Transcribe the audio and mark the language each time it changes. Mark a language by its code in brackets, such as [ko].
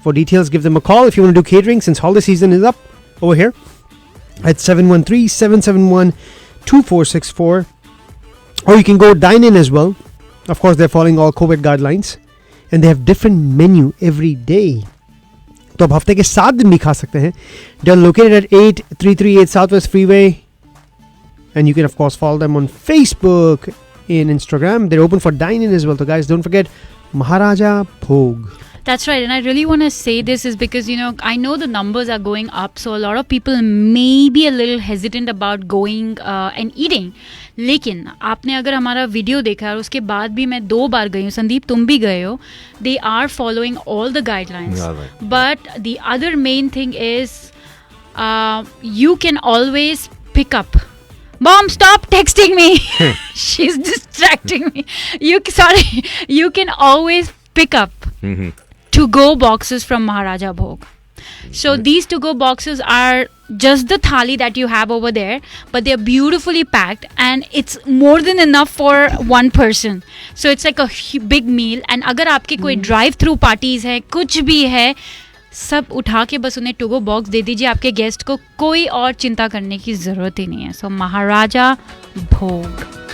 [en] For details, give them a call if you want to do catering, since holiday season is up over here, at 713-771-2464. Or you can go dine in as well. Of course, they're following all COVID guidelines, and they have different menu every day. [hi] तो आप हफ्ते के 7 दिन भी खा सकते हैं. [en] They're located at 8338 Southwest Freeway, and you can of course follow them on Facebook, in Instagram. They're open for dine-in as well. So guys, don't forget Maharaja Bhog. That's right, and I really want to say this is because, I know the numbers are going up, so a lot of people may be a little hesitant about going and eating. [hi] लेकिन आपने अगर हमारा video देखा और उसके बाद भी मैं 2 बार गई हूँ, संदीप तुम भी गए हो, [en] they are following all the guidelines. Yeah, right. But the other main thing is you can always pick up. Mom, stop texting me. She's distracting me. You can always pick up to-go boxes from Maharaja Bhog. So these to-go boxes are just the thali that you have over there, but they're beautifully packed, and it's more than enough for one person. So it's like a big meal. [hi] And अगर आपके कोई drive-through parties है, कुछ भी है, सब उठा के बस उन्हें टू गो बॉक्स दे दीजिए आपके गेस्ट को. कोई और चिंता करने की ज़रूरत ही नहीं है. सो महाराजा भोग.